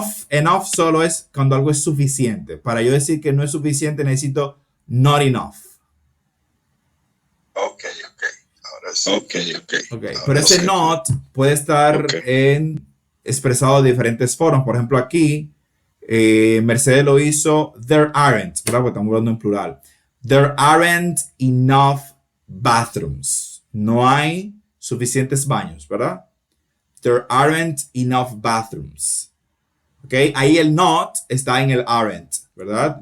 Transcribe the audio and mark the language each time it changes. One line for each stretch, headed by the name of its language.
Spanish: Enough solo es cuando algo es suficiente. Para yo decir que no es suficiente necesito not enough. Okay. Ahora sí.
English: Okay.
Spanish: Pero ese not puede estar expresado de diferentes formas. Por ejemplo, aquí Mercedes lo hizo there aren't, ¿verdad? Porque estamos hablando en plural.
English: There aren't enough bathrooms.
Spanish: No hay suficientes baños, ¿verdad?
English: There aren't enough bathrooms.
Spanish: ¿Ok? Ahí el not está en el aren't, ¿verdad?